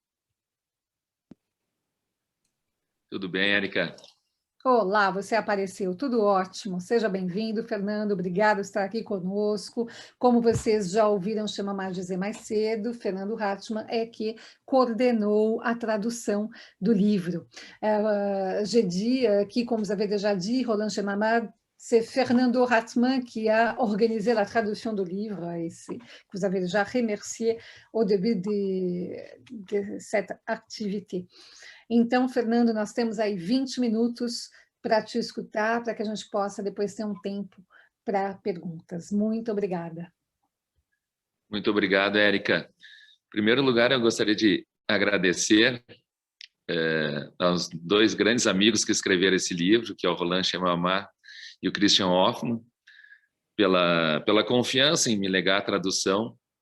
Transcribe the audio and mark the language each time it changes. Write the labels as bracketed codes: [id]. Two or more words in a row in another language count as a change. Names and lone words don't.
[pt] Tudo bem, Érica? Olá, você apareceu, tudo ótimo. Seja bem-vindo, Fernando, obrigado por estar aqui conosco. Como vocês já ouviram Chamamar dizer mais cedo, Fernando Hartmann é que coordenou a tradução do livro. [fr] J'ai dit que, comme vous avez déjà dit, Roland Chamamar, c'est Fernando Hartmann qui a organisé la traduction du livre et que vous avez déjà remercié au début de cette activité. [pt] Então, Fernando, nós temos aí 20 minutos para te escutar, para que a gente possa depois ter um tempo para perguntas. Muito obrigada. Muito obrigado, Érica. Em primeiro lugar, eu gostaria de agradecer aos dois grandes amigos que escreveram esse livro, que é o Roland Chamamar e o Christian Hoffmann, pela confiança em me legar a tradução.